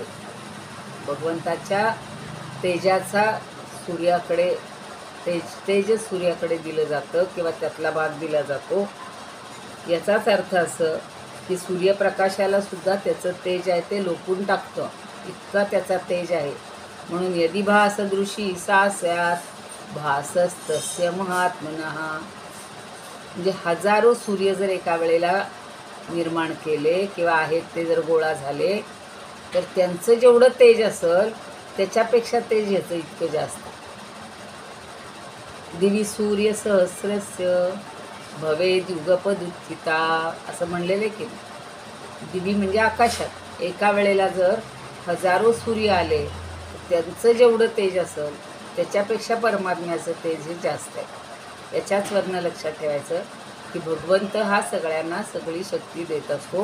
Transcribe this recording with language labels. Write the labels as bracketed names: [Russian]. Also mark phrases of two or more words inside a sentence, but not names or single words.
[Marathi] भगवंताच्या तेजाचा सूर्याकडे तेज सूर्याकडे दिलं जातं किंवा त्यातला भाग दिला जातो. याचाच अर्थ असं की सूर्यप्रकाशाला सुद्धा त्याचं तेज आहे ते लोपून टाकतं, इतका त्याचा तेज आहे. [Sanskrit] म्हणून यदि भासदृशी सा स्यात् भासस्तस्य महात्मनः. [Marathi] म्हणजे हजारो सूर्य जर एका वेळेला निर्माण केले किंवा आहेत ते जर गोळा झाले तर त्यांचं जेवढं तेज असेल त्याच्यापेक्षा तेज याचं इतकं जास्त. [Sanskrit] दिवी सूर्य सहस्रस्य भवेद युगपदुत्थिता [Marathi] असं म्हणलेलं की दिवी म्हणजे आकाशात एका वेळेला जर हजारो सूर्य आले तर त्यांचं जेवढं तेज असेल त्याच्यापेक्षा परमात्म्याचं तेज हे जास्त आहे. याच्याच वरनं लक्षात ठेवायचं की भगवंत हा सगळ्यांना सगळी शक्ती देत असतो.